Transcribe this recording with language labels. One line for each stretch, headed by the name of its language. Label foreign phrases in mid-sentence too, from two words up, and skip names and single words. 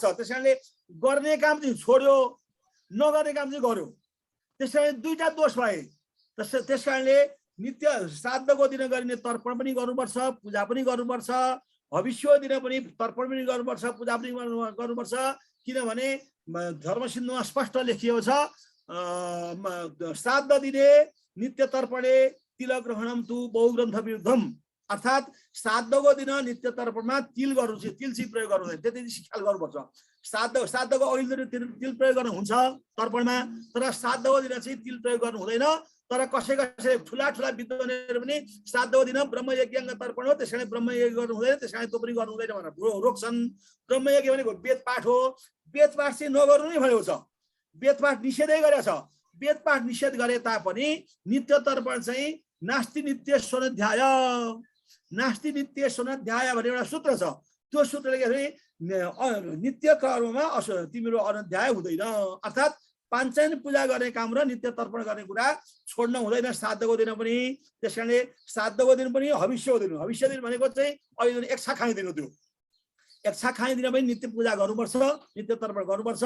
Nepali: त्यस कारणले गर्ने काम चाहिँ छोड्यो, नगर्ने काम चाहिँ गर्यो, त्यस कारणले दुईटा दोष भए। त्यस कारणले नित्य श्राद्धको दिन गरिने तर्पण पनि गर्नुपर्छ, पूजा पनि गर्नुपर्छ, भविष्य दिन पनि तर्पण पनि गर्नुपर्छ, पूजा पनि गर्नुपर्छ। किनभने धर्मसिन्धुमा स्पष्ट लेखिएको छ,
Sanskrit: श्राद्ध दिने नित्य तर्पणे तिलक ग्रहणम तु बहुग्रन्थ विरुद्धम।
Nepali: अर्थात् श्राद्धको दिन नित्य तर्पणमा तिल गर्नु चाहिँ तिल चाहिँ प्रयोग गर्नु हुँदैन, त्यति ख्याल गर्नुपर्छ। श्राद्धको अघिल्लो दिन तिल प्रयोग गर्नु हुन्छ तर्पणमा, तर श्राद्धको दिन चाहिँ तिल प्रयोग गर्नु हुँदैन। तर कसै ठुला विद्वानहरू पनि श्राद्धको दिन ब्रह्मयज्ञ तर्पण हो, त्यस कारण ब्रह्मयज्ञ गर्नु हुँदैन, त्यस कारण त्यो पनि गर्नु हुँदैन भनेर रोक्छन्। ब्रह्मयज्ञ भनेको वेदपाठ हो, वेदपाठ चाहिँ नगर्नु नै भनेको छ, वेदपाठ निषेधै गरेको छ। वेदपाठ निषेध गरे तापनि नित्य तर्पण चाहिँ
Sanskrit: नास्ति नित्य स्वनध्याय, नास्ति नित्य स्वनध्याय
Nepali: भन्ने एउटा सूत्र छ। त्यो सूत्रले के भने नित्य कर्ममा तिम्रो अनध्याय हुँदैन, अर्थात् पाञ्चायन पूजा गर्ने काम र नित्य तर्पण गर्ने कुरा छोड्न हुँदैन श्राद्धको दिन पनि। त्यस कारणले श्राद्धको दिन पनि हविष्यको दिन, हविष्य दिन भनेको चाहिँ अहिले एक्छा खाइदिनु, त्यो एक्छा खाइदिन पनि नित्य पूजा गर्नुपर्छ, नित्य तर्पण गर्नुपर्छ।